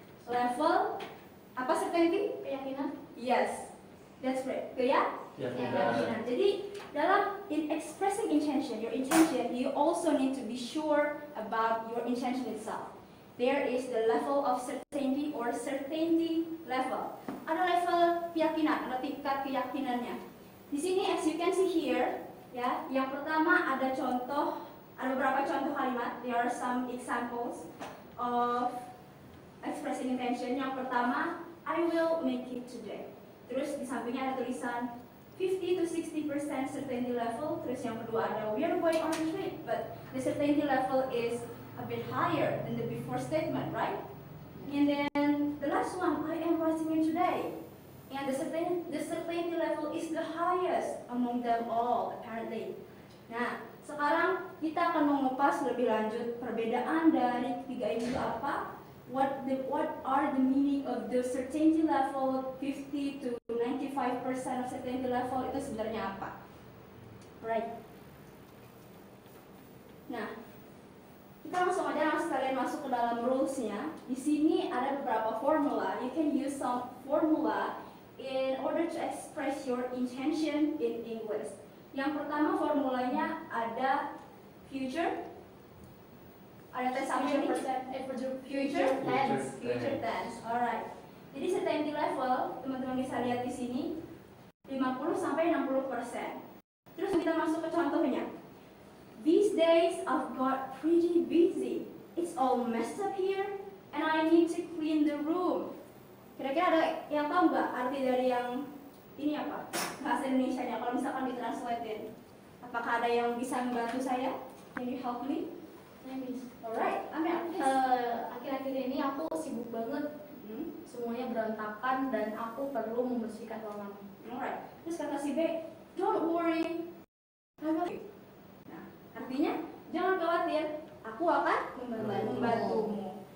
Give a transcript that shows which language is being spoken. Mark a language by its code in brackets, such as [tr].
[id] Level apa certainty? Keyakinan. [en] Yes, that's right. Keyakinan. Jadi in expressing intention, your intention, you also need to be sure about your intention itself. There is the level of certainty or certainty level. [id] Ada level keyakinan, ada tingkat keyakinannya. Di sini, [en] as you can see here, [id] ya, yang pertama ada beberapa contoh kalimat. [en] There are some examples of expressing intention. [id] Yang pertama, [en] I will make it today. [id] Terus di sampingnya ada tulisan [en] 50 to 60% certainty level. [id] Terus yang kedua ada [en] we are going on a trip, but the certainty level is a bit higher than the before statement, right? And then the last one, I am writing it today. And the certainty level is the highest among them all, apparently. [id] Nah, sekarang kita akan mengupas lebih lanjut perbedaan dari ketiga ini apa? [en] What are the meaning of the certainty level 50 to 95% of certainty level [id] itu sebenarnya apa? [en] Right. [id] Nah, kita langsung aja sekalian masuk ke dalam rules-nya. Di sini ada beberapa formula. [en] You can use some formula in order to express your intention in English. [id] Yang pertama formulanya ada future. Ada tes future tense. Alright. Jadi certainty level teman-teman bisa lihat di sini 50 sampai 60%. Terus kita masuk ke contohnya. [en] These days I've got pretty busy. It's all messed up here and I need to clean the room. [id] Kira-kira ada yang tahu nggak arti dari yang ini apa? Bahasa Indonesianya kalau misalkan ditranslatein. Apakah ada yang bisa membantu saya? [en] Can you help me? Alright, Amel. [id] Akhir-akhir ini aku sibuk banget. Semuanya berantakan dan aku perlu membersihkan ruangan. [en] Alright. [id] Terus kata si B, [en] don't worry, I will. [id] Nah, artinya jangan khawatir, aku akan membantumu.